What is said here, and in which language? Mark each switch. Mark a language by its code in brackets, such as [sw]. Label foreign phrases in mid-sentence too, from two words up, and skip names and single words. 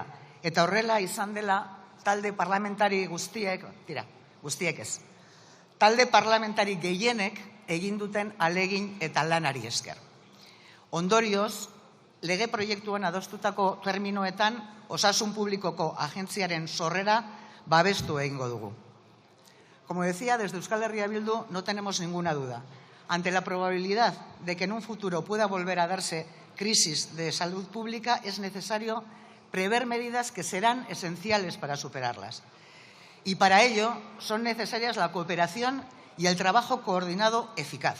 [eu] Eta horrela izan dela talde parlamentari guztiek ez. Talde parlamentari gehienek egin duten alegin eta lanari esker. Ondorioz, lege proiektuan adostutako terminoetan osasun publikoko agentziaren sorrera babestu egingo dugu. [es] Como decía, desde Euskal Herria Bildu no tenemos ninguna duda. Ante la probabilidad de que en un futuro pueda volver a darse crisis de salud pública, es necesario prever medidas que serán esenciales para superarlas. Y para ello son necesarias la cooperación y el trabajo coordinado eficaz.